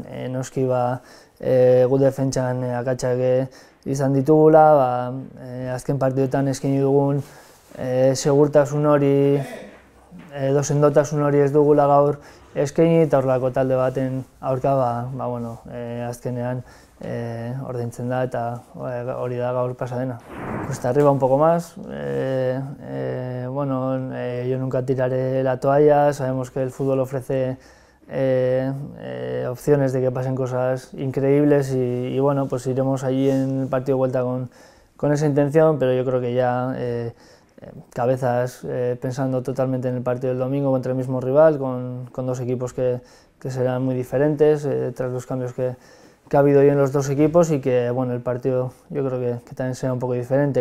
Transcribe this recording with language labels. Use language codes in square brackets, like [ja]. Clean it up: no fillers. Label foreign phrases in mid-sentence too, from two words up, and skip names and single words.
[eu] Noski gu defentsan akatsak izan ditugula, azken partidetan eskaini dugun segurtasun hori edo sendotasun hori ez dugula gaur eskaini eta horrelako talde baten aurka azkenean ordaintzen da eta hori da gaur pasa dena. [es] Cuesta arriba un poco más, yo nunca tiraré la toalla, sabemos que el fútbol ofrece opciones de que pasen cosas increíbles y pues iremos allí en el partido de vuelta con esa intención, pero yo creo que ya cabezas pensando totalmente en el partido del domingo contra el mismo rival, con dos equipos que serán muy diferentes tras los cambios que ha habido hoy en los dos equipos y que el partido yo creo que también será un poco diferente.